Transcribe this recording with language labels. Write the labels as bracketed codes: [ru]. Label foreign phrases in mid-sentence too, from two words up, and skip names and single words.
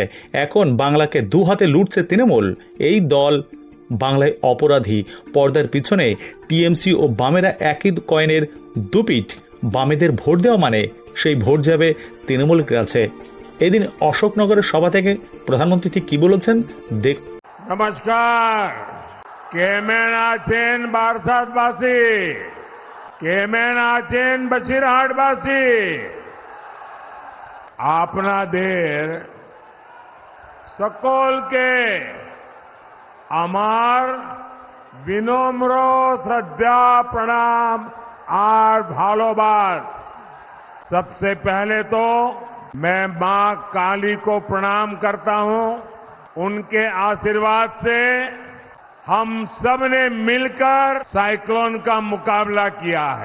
[bn] এখন বাংলাকে দু হাতে লুটছে তৃণমূল। এই দল বাংলায় অপরাধী। পর্দার পিছনে টিএমসি ও বামেরা একই কয়েনের দুপিঠ। বামেদের ভোট দেওয়া মানে সেই ভোট যাবে তৃণমূলের কাছে। এদিন অশোকনগরের সভা থেকে প্রধানমন্ত্রী ঠিক কি বলেছেন দেখ। নমস্কার। কেমন আছেন বারাসাতবাসী, কেমন আছেন বসিরহাটবাসী, আপনাদের সকলকে আমার বিনম্র শ্রদ্ধা [hi] प्रणाम और [bn] भालोबास। [hi] सबसे पहले तो मैं मां काली को प्रणाम करता हूं। उनके आशीर्वाद से हम सब ने मिलकर साइक्लोन का मुकाबला किया है।